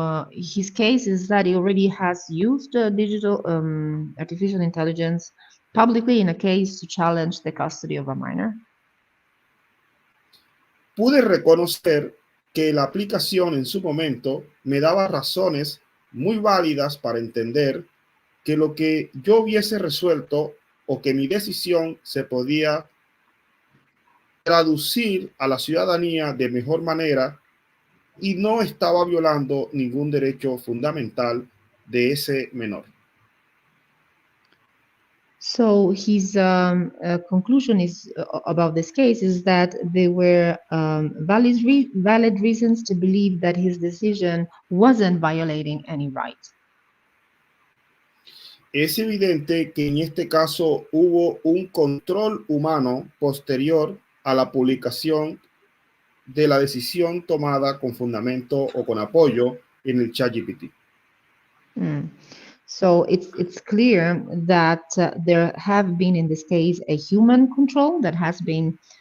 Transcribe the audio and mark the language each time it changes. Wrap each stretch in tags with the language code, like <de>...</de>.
<en>His case is that he already has used digital artificial intelligence publicly in a case to challenge the custody of a minor.</en> <es>Pude reconocer que la aplicación en su momento me daba razones muy válidas para entender que lo que yo hubiese resuelto o que mi decisión se podía traducir a la ciudadanía de mejor manera y no estaba violando ningún derecho fundamental de ese menor.</es> <en>So his conclusion is about this case is that there were valid reasons to believe that his decision wasn't violating any right.</en> <es>Es evidente que en este caso hubo un control humano posterior a la publicación de la decisión tomada con fundamento o con apoyo en el ChatGPT.</es> <en>So it's clear that there have been in this case a human control that has been</en>